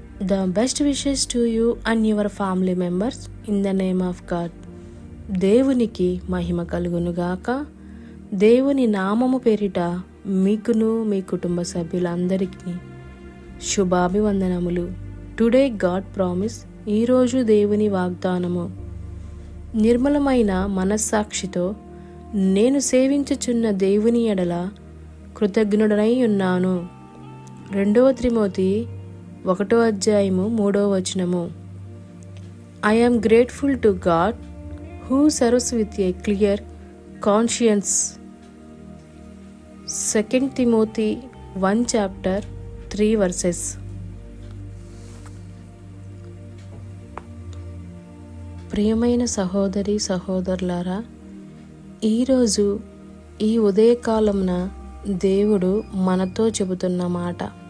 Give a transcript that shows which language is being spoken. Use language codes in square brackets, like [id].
[en] The best wishes to you and your family members in the name of God. [te] దేవునికి మహిమ కలుగునుగాక. దేవుని నామము పేరిట మీకును మీ కుటుంబ సభ్యులందరికీ శుభాభివందనములు. [en] Today God promise. [te] ఈరోజు దేవుని వాగ్దానము. నిర్మలమైన మనస్సాక్షితో నేను సేవించుచున్న దేవుని ఎడల కృతజ్ఞుడనై ఉన్నాను. [en] 2 Timothy 1:3 I am grateful to God who serves with a clear conscience. [te] 2 Timothy 1:3 ప్రియమైన సహోదరి సహోదరులారా, ఈరోజు ఈ ఉదయకాలమున దేవుడు మనతో చెబుతున్న మాట,